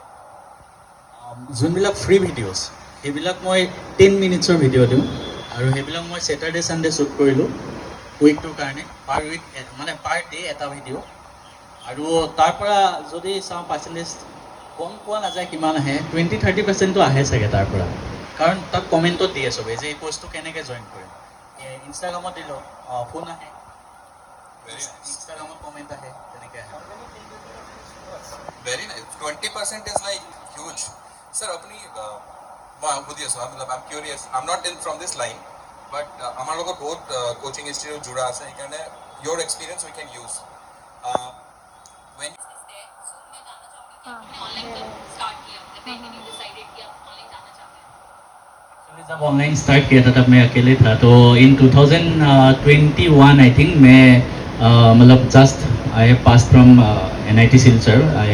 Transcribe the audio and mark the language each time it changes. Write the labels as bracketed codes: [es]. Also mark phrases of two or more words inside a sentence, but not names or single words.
[as] যোনবিলাক [en] free videos [as] সেইবিলাক মই 10 মিনিটছৰ ভিডিঅ' দিওঁ আৰু সেইবিলাক মই [en] Saturday Sunday shoot [as] কৰিলোঁ উইকটোৰ কাৰণে [en] per week [as] মানে [en] per day [as] এটা ভিডিঅ' আৰু তাৰ পৰা যদি চাওঁ পাৰ্চেণ্টেজ গম পোৱা নাযায় কিমান আহে 20-30% আহে চাগে তাৰ পৰা কাৰণ তাত কমেণ্টত দিয়ে চবে যে এই কোৰ্চটো কেনেকৈ জইন কৰিম ইনষ্টাগ্ৰামত দিলোঁ ফোন আহে ইনষ্টাগ্ৰামত কমেণ্ট আহে তেনেকৈ আহে [en] very nice 20% is like huge sir [as] আপুনি মই সুধি আছোঁ [en] I am curious I am not in from this line but [as] আমাৰ লগত বহুত [en] coaching institute [as] জোৰা আছে সেইকাৰণে ইয়'ৰ [en] experience we can use [hi] जब [en] online start [hi] किया था तब मैं अकेले था तो [en] in 2021 I think [hi] मैं मतलब [en] just I have pass from NIT Silchar I